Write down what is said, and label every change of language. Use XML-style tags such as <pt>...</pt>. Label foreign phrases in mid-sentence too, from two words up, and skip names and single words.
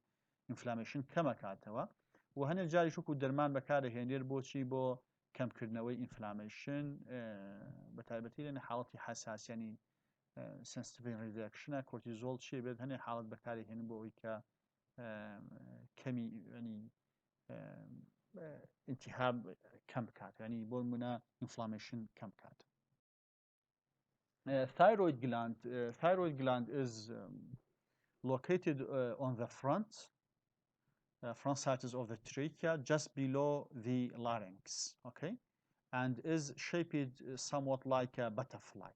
<ckb>ئینفلامێشن کەمە کاتەوە و هەنێک جاری شوکو دەرمان بەکارهێنێر بۆچی بۆ کەمکردنەوەی ئینفلامێشن بە تایبەتی لەنە حاڵەتی حساسیانی</ckb> <en>sensitive reaction</en> <ckb>کۆرتیزۆڵ چێ بێت هەنێک حاڵەت بەکارهێنن بۆ ئەوەی کە کەمی ینی التهاب کەم بکات ینی بۆ نمونە ئینفلامێشن کەم بکات.</ckb> <en>Thyroid gland is located on the front sides of the trachea, just below the larynx, okay, and is shaped somewhat like a butterfly.</en>